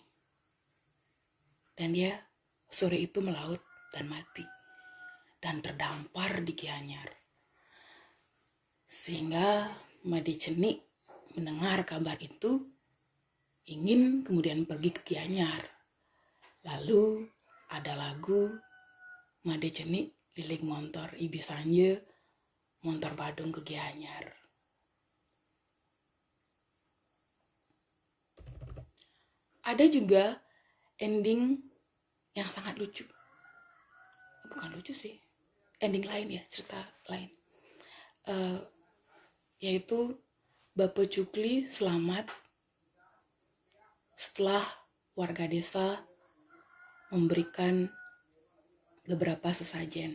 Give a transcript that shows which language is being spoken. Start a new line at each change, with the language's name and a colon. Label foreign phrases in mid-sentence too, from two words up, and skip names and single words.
Indonesian: Dan dia sore itu melaut dan mati. Dan terdampar di Gianyar. Sehingga Made Cenik mendengar kabar itu, ingin kemudian pergi ke Gianyar. Lalu ada lagu
Balinese: Made Cenik liling montor ibisanye montor Badung
Indonesian: ke Gianyar. Ada juga ending yang sangat lucu. Bukan lucu sih, ending lain ya, cerita lain. Yaitu Bapak Cukli selamat setelah warga desa memberikan beberapa sesajen.